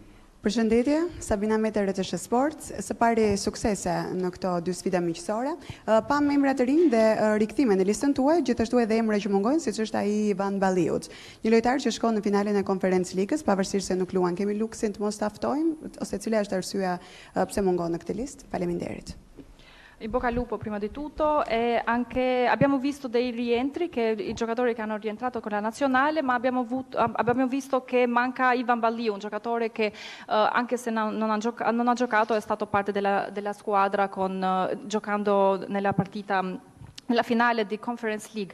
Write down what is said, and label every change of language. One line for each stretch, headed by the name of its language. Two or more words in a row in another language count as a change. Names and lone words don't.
Albanian: Përshëndetje, Sabina Mete, RTS Sports. Së pari suksese në këto 2 sfida miqësore. Pam emra të rinj dhe rikthime në listën tuaj, gjithashtu edhe emra që mungojnë, siç është ai Ivan Balliut. Një lojtar që shkon në finalen e Conference Ligës, pavarësisht se nuk luan. Kemi luksin të mos ta ftojmë ose cila është arsyeja pse mungon në këtë listë? Faleminderit.
Italian: In bocca al lupo prima di tutto e anche abbiamo visto dei rientri che i giocatori che hanno rientrato con la nazionale, ma abbiamo visto che manca Ivan Balliu, un giocatore che anche se non ha giocato è stato parte della squadra giocando nella partita nella finale di Conference League.